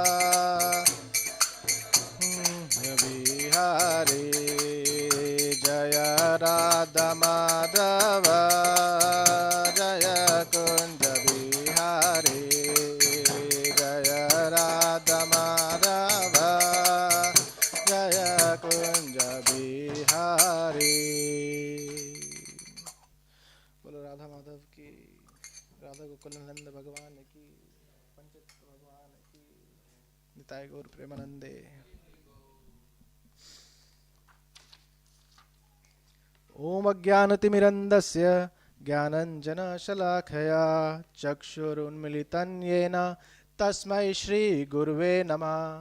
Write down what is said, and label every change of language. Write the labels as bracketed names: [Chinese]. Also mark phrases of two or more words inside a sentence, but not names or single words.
[Hindi] बिहारी जय राधा माधव जय कुंज बिहारी जय राधा माधव जय कुंज बिहारी। बोलो राधा माधव की, राधा गोकुल नंद भगवान की, पंडित भगवान की, [Bangla] নিতাই গৌর প্রেমানন্দে। [Sanskrit] ओम अज्ञानतिमिरन्दस्य ज्ञानञ्जनशलाखया चक्षुरुन्मिलितं येन तस्मै श्रीगुरुवे नमः।